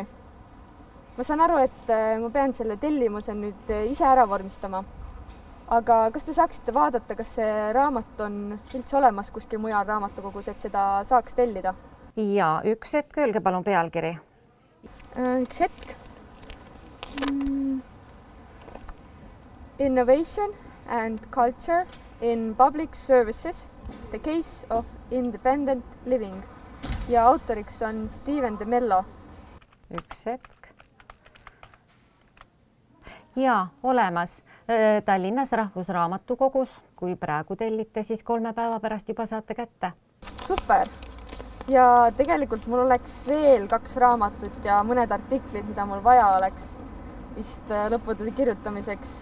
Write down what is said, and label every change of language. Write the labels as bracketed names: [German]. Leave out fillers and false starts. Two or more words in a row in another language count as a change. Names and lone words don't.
[Estonian] Ma saan aru, et ma pean selle tellimuse nüüd ise ära vormistama. Aga kas te saaksite vaadata, kas see raamat on üldse olemas kuskil mujal raamatukogus, et seda saaks tellida? Jaa, üks hetk, öelge palun pealkiri. Üks hetk. Innovation and Culture in Public Services, The Case of Independent Living. Ja autoriks on Steven de Mello. Üks hetk. Jaa, olemas. Tallinnas Rahvusraamatukogus. Kui praegu tellite, siis 3 päeva pärast juba saate kätte. Super! Ja tegelikult mul oleks veel 2 raamatut ja mõned artiklid, mida mul vaja oleks vist lõputöö kirjutamiseks.